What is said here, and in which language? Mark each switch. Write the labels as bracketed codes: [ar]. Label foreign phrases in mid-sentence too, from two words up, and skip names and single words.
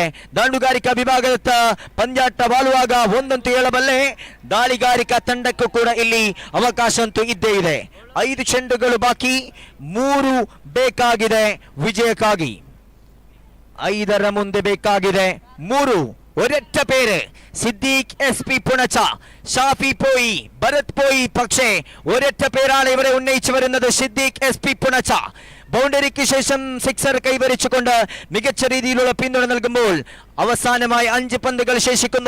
[kn] ದಾಂಡುಗಾರಿಕಾ ವಿಭಾಗದ ಪಂದ್ಯಾಟ ಬಾಳುವಾಗ ಒಂದಂತೂ ಹೇಳಬಲ್ಲೆ, ದಾಳಿಗಾರಿಕಾ ತಂಡಕ್ಕೂ ಕೂಡ ಇಲ್ಲಿ ಅವಕಾಶ ಅಂತೂ ಇದ್ದೇ ಇದೆ. 5 ಚೆಂಡುಗಳು ಬಾಕಿ, 3 ಬೇಕಾಗಿದೆ ವಿಜಯಕ್ಕಾಗಿ. 5ರ ಮುಂದೆ ಬೇಕಾಗಿದೆ 3. [ml] ഒരൊറ്റ പേര് സിദ്ദീഖ് SP പുണച്ച. ഷാഫി പോയി, ഭരത് പോയി, പക്ഷേ ഒരൊറ്റ പേരാണ് ഇവരെ ഉന്നയിച്ചു വരുന്നത്, സിദ്ദീഖ് SP പുണച്ച. ബൗണ്ടറിക്ക് ശേഷം സിക്സർ കൈവരിച്ചുകൊണ്ട് മികച്ച രീതിയിലുള്ള പിന്തുണ നൽകുമ്പോൾ അവസാനമായി 5 പന്തുകൾ ശേഷിക്കുന്നു.